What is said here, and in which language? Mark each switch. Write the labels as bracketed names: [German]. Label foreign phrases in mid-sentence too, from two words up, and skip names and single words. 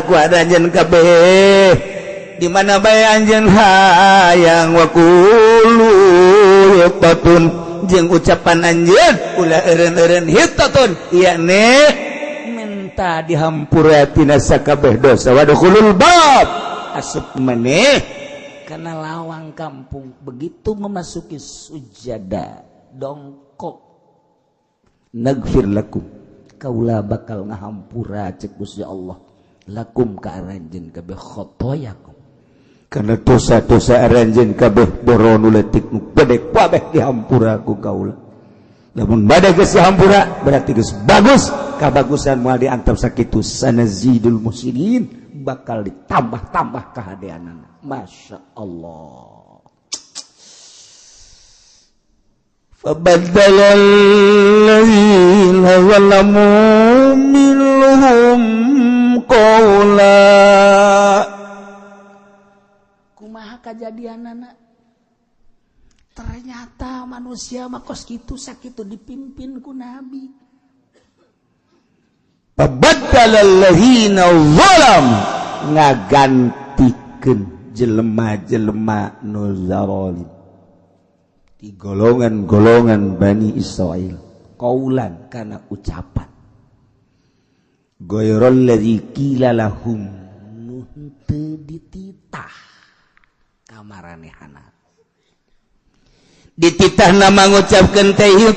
[Sundanese] ku anjeun kabeh di mana bae anjeun hayang [Arabic] وقولوا حطة [Sundanese] jeung ucapan anjeun ulah eureun-eureun hitatun yakni minta dihampura tina sakabeh dosa [Arabic] وادخلوا الباب [Sundanese] asup maneh kana lawang kampung begitu memasuki sujada dongkok [Arabic] نغفر لكم [Sundanese] kaula bakal ngahampura cek Gusti Allah lakum ka aranjeun kabeh khotoyakum kana dosa-dosa aranjeun kabeh boronu leutik nu gede kabeh dihampura ku kaula. Lamun bade geus dihampura berarti geus bagus, kabagusan moal diantep sakitu [Arabic] سنزيد المحسنين [Sundanese] bakal ditambah-tambah kahadeanana. [Arabic] ما شاء الله. فَبَدَّلَ الَّذِينَ ظَلَمُوا مِنْهُمْ قَوْلًا [Sundanese] kumaha kajadianana ternyata manusia mah kos kitu sakitu dipimpin ku Nabi. [Arabic] فَبَدَّلَ الَّذِينَ ظَلَمُوا [Sundanese] ngagantikeun jelema-jelema nu zalim di golongan-golongan Bani Israil qaulan kana ucapan [Arabic] غير الذي قيل لهم [Sundanese] nu teu dititah kamaranehana dititahna mangucapkeun teh